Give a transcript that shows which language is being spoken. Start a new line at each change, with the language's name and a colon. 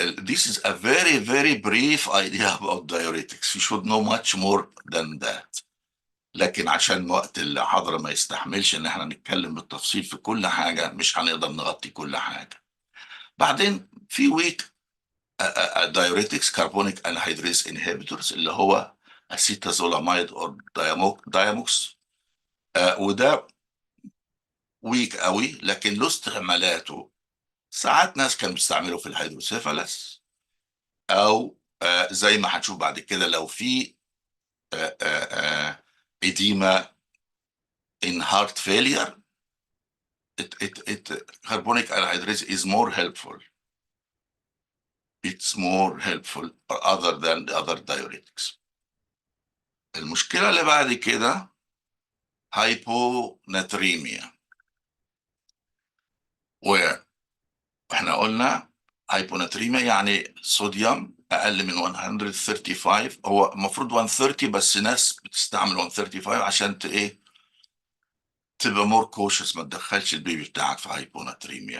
English: This is a very, very brief idea about diuretics. You should know much more than that.
Arabic: لكن عشان وقت الحضرة ما يستحملش ان احنا نتكلم بالتفصيل في كل حاجة، مش هنقدر نغطي كل حاجة. بعدين في
English: weak diuretics carbonic anhydrase inhibitors
Arabic: اللي هو
English: acetazolamide or diamox.
Arabic: وده ويك قوي، لكن له استعمالاته. ساعات ناس كانوا بيستعملوا في الهيدروسيفالس، او زي ما هنشوف بعد كده لو في
English: edema in heart failure, carbonic anhydrase is more helpful. It's more helpful other than the other diuretics.
Arabic: المشكلة اللي بعد كده hyponatremia. واحنا قلنا hyponatremia يعني صوديوم اقل من 135. هو المفروض 130، بس ناس بتستعمل 135 عشان ايه؟ تبقى مور كوشس، ما تدخلش البيبي بتاعك في هايبوناتريميا.